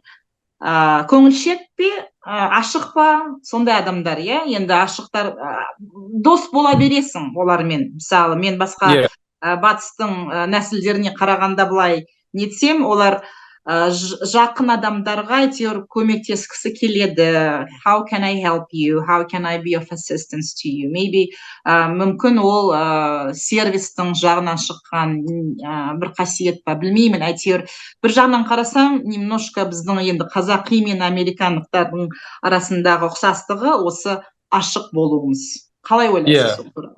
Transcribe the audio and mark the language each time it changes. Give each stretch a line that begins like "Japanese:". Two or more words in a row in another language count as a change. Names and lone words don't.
Kazakh: Көңілшек пе, ашық па, сондай адамдар, енді ашықтар, дос бола бересің олармен. Мысалы, мен басқа батыстың нәсілдеріне қарағанда былай нетсем, олар жақын адамдарға әйтеуір көмектескісі келеді.
English: How can I help you? How can I be of assistance to you?
Kazakh: Maybe мүмкін ол сервистің жағынан шыққан бір қасиет па, білмеймін. Әйтеуір бір жағынан қарасам, немножко біздің енді қазақи мен американдықтардың арасындағы ұқсастығы осы ашық болуымыз. Қалай ойлайсыз?